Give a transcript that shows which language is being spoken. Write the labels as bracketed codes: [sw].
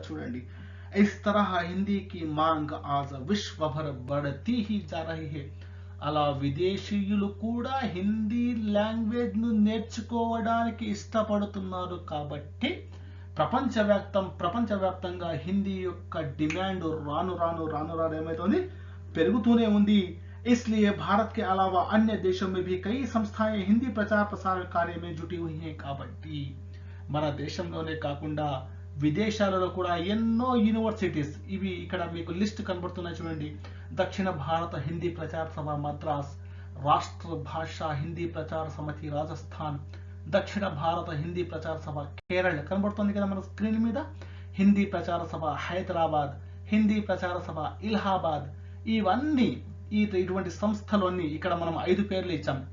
[te] చూడండి, [hi] इस तरह हिंदी की मांग आज विश्व भर बढ़ती ही जा रही है. [te] అలా విదేశీయులు కూడా హిందీ లాంగ్వేజ్ ను నేర్చుకోవడానికి ఇష్టపడుతున్నారు. కాబట్టి ప్రపంచవ్యాప్తంగా హిందీ యొక్క డిమాండ్ రాను రాను ఏమవుతుంది, పెరుగుతూనే ఉంది. [hi] इसलिए भारत के अलावा अन्य देशों में भी कई संस्थाएं हिंदी प्रचार प्रसार कार्य में जुटी हुई हैं. [te] కాబట్టి మన దేశంలోనే కాకుండా విదేశాలలో కూడా ఎన్నో యూనివర్సిటీస్, ఇవి ఇక్కడ మీకు లిస్ట్ కనబడుతున్నాయి చూడండి. దక్షిణ భారత హిందీ ప్రచార సభ మద్రాస్, రాష్ట్ర భాషా హిందీ ప్రచార సమితి రాజస్థాన్, దక్షిణ భారత హిందీ ప్రచార సభ కేరళ కనబడుతుంది కదా మన స్క్రీన్ మీద, హిందీ ప్రచార సభ హైదరాబాద్, హిందీ ప్రచార సభ ఇలహాబాద్, ఇవన్నీ ఇటువంటి సంస్థలన్నీ ఇక్కడ మనం 5 పేర్లు ఇచ్చాం.